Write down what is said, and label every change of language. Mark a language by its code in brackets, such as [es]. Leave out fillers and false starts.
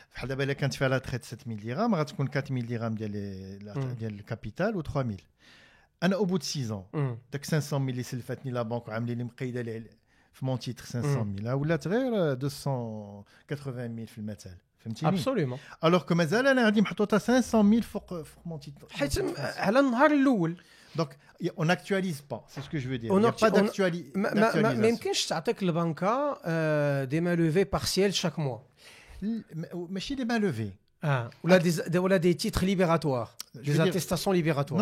[fr] Quand tu fais la traite 7 000 dirhams, tu as 4 000 dirhams de le capital ou 3 000. Au bout de 6 ans, tu as 500 000 [ar] اللي سلفتني [fr] la banque [ar] وعاملين لي مقيده في [fr] mon titre 500 000 [ar] ولات غير 280 000 في المثل. [fr] Absolument. Alors que [ar] مازال انا عندي محطوطه 500 000 فوق [fr] mon titre. [ar] حيت على النهار الاول. [fr] Donc on n'actualise pas, c'est ce que je veux dire. Il n'y a pas d'actualisation. [ar] ما يمكنش تعطيك البنكه [fr] des mains levées partielles chaque mois. [ar] ماشي [fr] des mains levées. Ou des titres libératoires, des attestations libératoires.